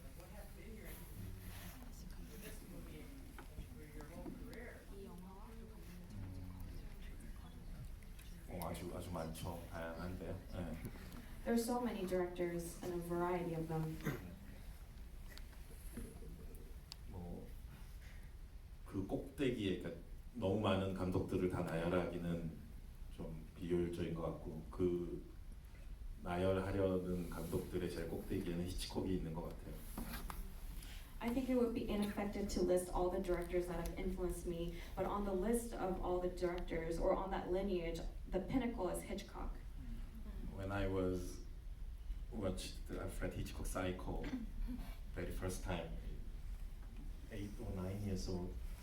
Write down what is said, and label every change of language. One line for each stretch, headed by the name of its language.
English: What have been your influences for this movie and for your whole career?
Korean: 아주 많죠. 다양한데요.
English: There's so many directors and a variety of them.
Korean: 그 꼭대기에 그러니까 너무 많은 감독들을 다 나열하기는 좀 비효율적인 것 같고 그 나열하려는 감독들의 제일 꼭대기에는 히치콕이 있는 것 같아요.
English: I think it would be ineffective to list all the directors that have influenced me, but on the list of all the directors or on that lineage, the pinnacle is Hitchcock. When I watched Alfred Hitchcock Psycho very first time, 8 or 9 years old.